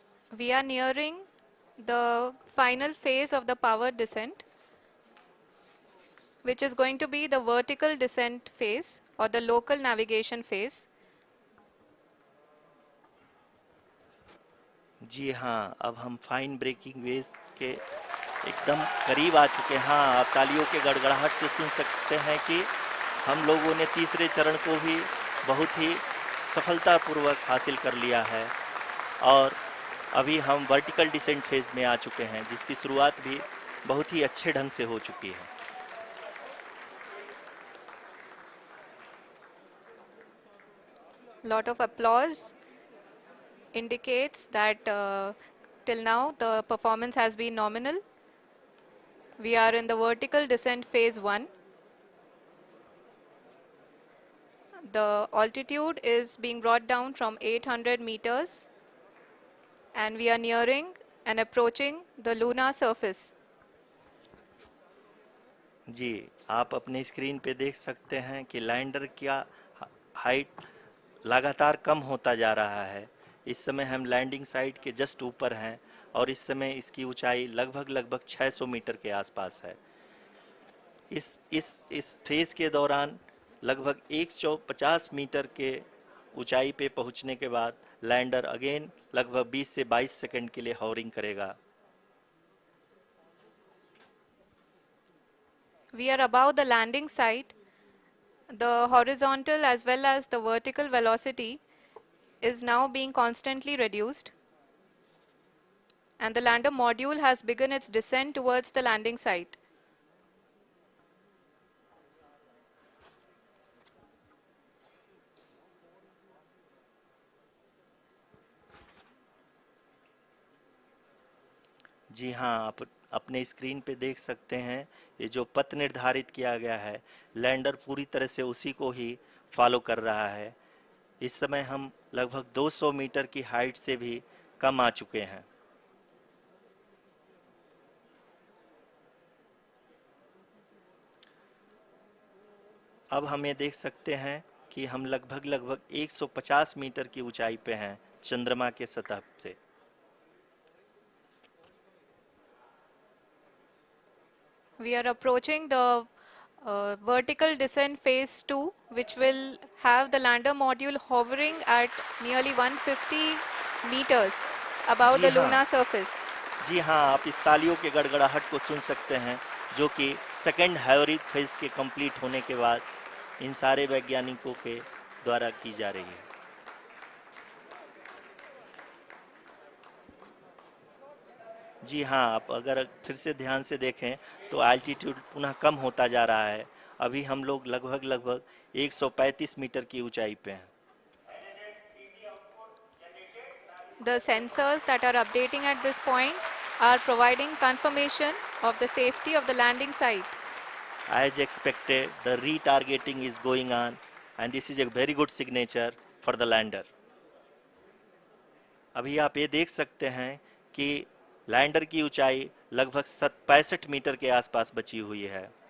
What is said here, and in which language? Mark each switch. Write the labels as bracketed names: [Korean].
[English] We are nearing the final phase of the power descent, which is going to be the vertical descent phase or the local navigation phase. [Hindi] जी हाँ, अब हम fine breaking wave के एकदम करीब आ चुके हैं। हाँ, आप तालियों के गड़गड़ाहट से सुन सकते हैं कि हम लोगों ने तीसरे चरण को भी बहुत ही सफलतापूर्वक हासिल कर लिया है और अभी हम वर्टिकल डिसेंट फेज में आ चुके हैं, जिसकी शुरुआत भी बहुत ही अच्छे ढंग से हो चुकी है। [English] Lot of applause indicates that till now the performance has been nominal. We are in the vertical descent phase 1. The altitude is being brought down from 800 meters and we are nearing and approaching the lunar surface. [Hindi] जी, आप अपने screen पे देख सकते हैं कि lander का height लगातार कम होता जा रहा है। इस समय हम लैंडिंग साइट के जस्ट ऊपर हैं और इस समय इसकी ऊंचाई लगभग 600 मीटर के आसपास है। इस फेज के दौरान लगभग 150 मीटर के ऊंचाई पे पहुंचने के बाद लैंडर अगेन लगभग 20 से 22 सेकंड के लिए हॉवरिंग करेगा। [English] We are above the landing site. The horizontal as well as the vertical velocity is now being constantly reduced. And the lander module has begun its descent towards the landing site. [Hindi] जी हाँ, आप अपने screen पे देख सकते हैं ये जो पथ निर्धारित किया गया है, लैंडर पूरी तरह से उसी को ही फॉलो कर रहा है। इस समय हम लगभग 200 मीटर की हाइट से भी कम आ चुके हैं। अब हम ये देख सकते हैं कि हम लगभग 150 मीटर की ऊंचाई पे हैं चंद्रमा के सतह से। [English] We are approaching the vertical descent phase 2, which will have the lander module hovering at nearly 150 meters above [Hindi] ji [English] the [Hindi] हाँ, [English] lunar surface. [Hindi] जी हाँ, आप इस तालियों के गड़गड़ाहट को सुन सकते हैं जो कि सेकंड हाइब्रिड फेज के कंप्लीट होने के बाद इन सारे वैज्ञानिकों के द्वारा की जा रही है। जी हाँ, आप अगर फिर से ध्यान से देखें तो एल्टीट्यूड पुनः कम होता जा रहा है। अभी हम लोग लगभग 135 मीटर की ऊंचाई पे हैं। [English] The sensors that are updating at this point are providing confirmation of the safety of the landing site. As expected, the retargeting is going on and this is a very good signature for the lander. [Hindi] अभी आप ये देख सकते हैं कि lander की ऊंचाई लगभग 65 मीटर के आसपास बची हुई है।